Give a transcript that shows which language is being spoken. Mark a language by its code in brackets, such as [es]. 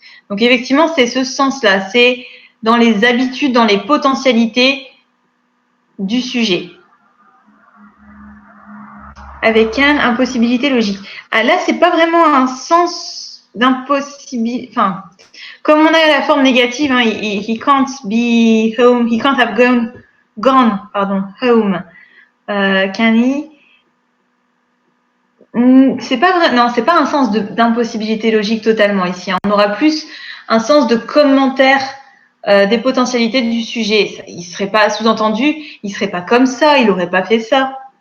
[fr] Donc effectivement, c'est ce sens-là, c'est dans les habitudes, dans les potentialités du sujet. Avec un impossibilité logique. Ah, là, c'est pas vraiment un sens d'impossibilité. Enfin, comme on a la forme négative, hein, [en] he can't be home, he can't have gone home. Can he? [fr] C'est pas vrai, non, c'est pas un sens d'impossibilité logique totalement ici. On aura plus un sens de commentaire des potentialités du sujet. Il serait pas sous-entendu, il serait pas comme ça, il aurait pas fait ça.